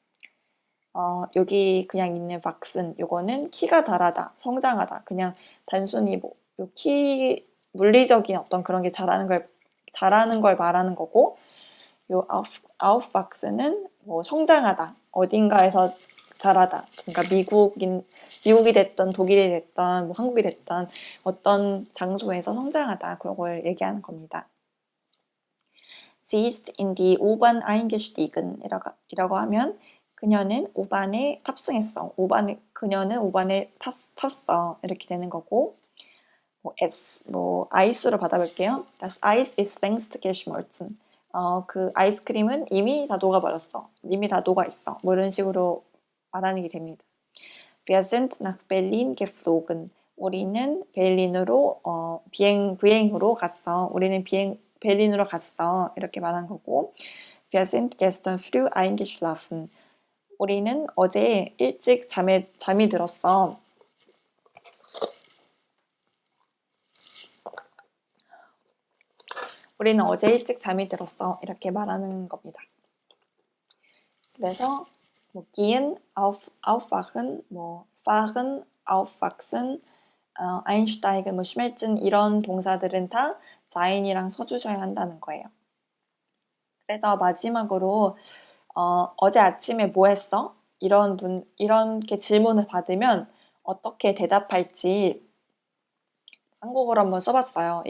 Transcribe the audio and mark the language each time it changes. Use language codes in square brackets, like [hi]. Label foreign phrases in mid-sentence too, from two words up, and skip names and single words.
[ko] 여기 그냥 있는 wachsen, 요거는 키가 자라다, 성장하다, 그냥 단순히 뭐 키 물리적인 어떤 그런 게 자라는 걸 말하는 거고, 요 aufwachsen은 뭐 성장하다, 어딘가에서 자라다. 그러니까 미국이 됐던 독일이 됐던 뭐 한국이 됐던 어떤 장소에서 성장하다. 그런 걸 얘기하는 겁니다. [de] Sie ist in die U-Bahn eingestiegen. [ko] 이라고 하면 그녀는 U-Bahn에 탑승했어. 그녀는 U-Bahn에 탔어. 이렇게 되는 거고, 뭐 아이스로 받아볼게요. [de] Das Eis ist längst geschmolzen. [ko] 그 아이스크림은 이미 다 녹아버렸어. 이미 다 녹아있어. 뭐 이런 식으로 말하는 게 됩니다. [de] Wir sind nach Berlin geflogen. [ko] 우리는 베를린으로 비행으로 갔어. 우리는 베를린으로 갔어. 이렇게 말한 거고, [de] Wir sind gestern früh eingeschlafen. [ko] 우리는 어제 일찍 잠이 들었어. 우리는 어제 일찍 잠이 들었어. 이렇게 말하는 겁니다. 그래서 뭐 [de] gehen, aufwachen, [ko] 뭐 [de] fahren, aufwachsen, einsteigen, [ko] 뭐 schmelzen 이런 동사들은 다 자인이랑 써주셔야 한다는 거예요. 그래서 마지막으로 어제 아침에 뭐 했어? 이렇게 질문을 받으면 어떻게 대답할지 한국어로 한번 써봤어요.